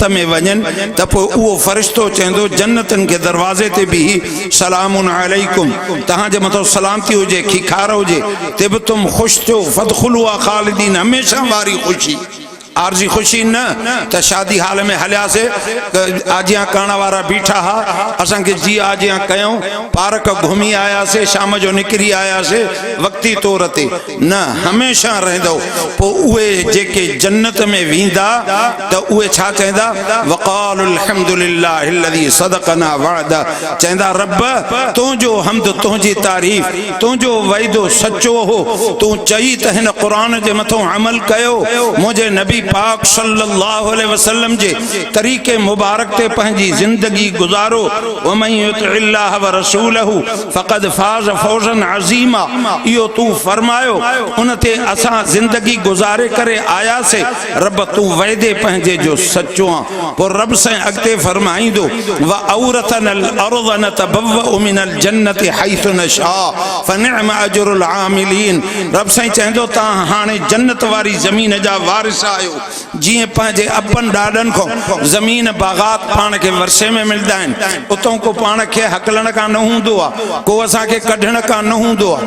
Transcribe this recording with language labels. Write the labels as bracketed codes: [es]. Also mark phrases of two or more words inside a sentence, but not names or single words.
[sd] में वञनि, त पोइ उहो फ़रिश्तो चवंदो जन्नतनि के दरवाज़े ते बि [ar] سلام عليكم, [sd] तव्हांजे मथां सलामती हुजे, खिखार हुजे, तिबतुम ख़ुशि थियो, [ar] فادخلوها خالدين, [sd] हमेशह वारी ख़ुशी, आरजी खुशी न त शादी हाल में हलियासीं, आजियां करण वारा बीठा हा, असांखे जी आजियां कयूं, पार्क घुमी आयासीं, शाम जो निकिरी आयासीं वक्ती तौर ते न, हमेशह रहंदो। पोइ उहे जेके जन्नत में वेंदा त उहे छा चवंदा? [ar] وقالوا الحمد لله الذي صدقنا وعده, [sd] चवंदा रब तुंहिंजो हम्द, तुंहिंजी तारीफ़, तुंहिंजो वाइदो सचो हो, तूं चई त हिन क़ुरान जे मथां अमल कयो, मुंहिंजे नबी पाक [ar] صلى الله عليه وسلم [sd] जे तरीक़े मुबारक ते पंहिंजी ज़िंदगी गुज़ारो। [ar] ومن يطع الله ورسوله فقد فاز فوزا عظيما, [sd] इहो तूं फरमायो, उन ते असां ज़िंदगी गुज़ारे करे आयासीं। रब तूं वाइदे पंहिंजे जो सचो आहे। पोइ रब सां अॻिते फरमाईंदो [ar] وأورثنا الأرض نتبوأ من الجنة حيث نشاء فنعم أجر العاملين, [sd] रब सां चवंदो तव्हां हाणे जन्नत वारी ज़मीन जा वारिस आहियो। जीअं पंहिंजे अपनि ॾाॾनि खां ज़मीन बाग़ात पाण खे वरसे में मिलंदा आहिनि, उतां को पाण खे हकलण खां न हूंदो आहे, को असांखे कढण खां न हूंदो आहे।